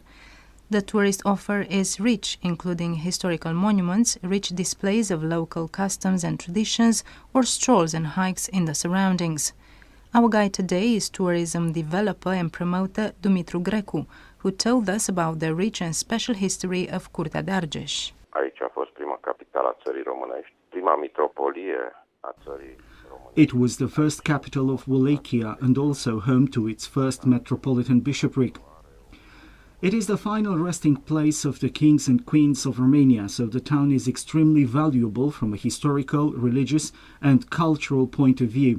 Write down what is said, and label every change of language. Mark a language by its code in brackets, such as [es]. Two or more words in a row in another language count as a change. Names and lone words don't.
[en] The tourist offer is rich, including historical monuments, rich displays of local customs and traditions, or strolls and hikes in the surroundings. Our guide today is tourism developer and promoter Dumitru Grecu, who told us about the rich and special history of Curtea de Arges. [ro] Aici a fost prima capitală a țării românești, prima mitropolie a țării românești. [en] It was the first capital of Wallachia and also home to its first metropolitan bishopric. It is the final resting place of the kings and queens of Romania, so the town is extremely valuable from a historical, religious and cultural point of view.